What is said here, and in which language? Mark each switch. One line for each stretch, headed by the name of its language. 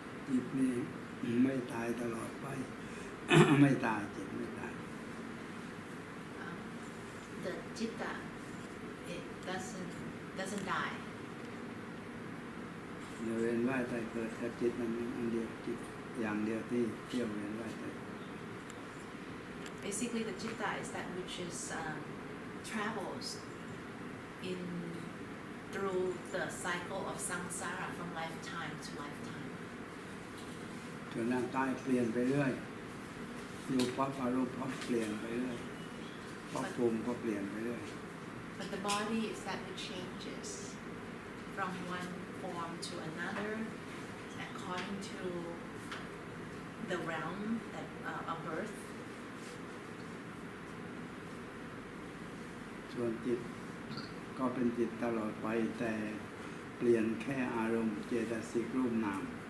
Thai: จิตนี่ไม่ตายตลอดไป ไม่ตายจิตไม่ตาย
English: The citta it doesn't die
Thai: เดี๋ยวเวียนว่ายตายเกิดกับจิตมันอันเดียวจิตอย่างเดียวที่เที่ยวเวียนว่ายตาย
English: Basically the citta is that which is travels in through the cycle of samsara from lifetime to lifetime
Thai: ส่วนร่างกายเปลี่ยนไปเรื่อยรูปภพอรูปภพเปลี่ยนไปเรื่อยภพภูมิก็เปลี่ยนไปเรื่อย
English: But the body is that which changes from one form to another according to the realm that of birth
Thai: ส่วนจิตก็เป็นจิตตลอดไปแต่เปลี่ยนแค่อารมณ์เจตสิกรูปนาม